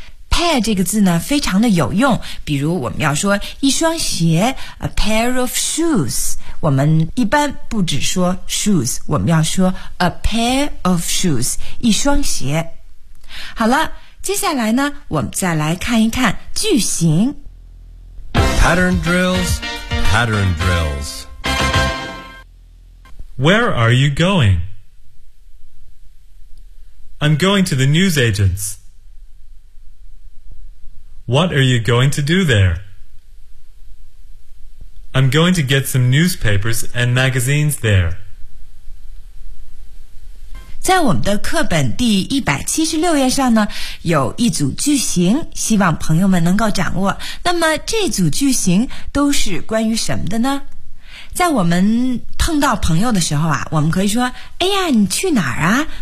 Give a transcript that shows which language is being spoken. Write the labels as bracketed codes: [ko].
[zh] Pair 这个字呢非常的有用，比如我们要说一双鞋 [en] A pair of shoes， [zh] 我们一般不只说 shoes， 我们要说 A pair of shoes 一双鞋。好了，接下来呢我们再来看一看句型。 [en] Pattern drills Pattern drills Where are you going? I'm going to the news agents. What are you going to do there? I'm going to get some newspapers and magazines there. [zh] 在我们的课本第176页上呢，有一组句型，希望朋友们能够掌握。那么这组句型都是关于什么的呢？在我们碰到朋友的时候啊，我们可以说，哎呀，你去哪儿啊？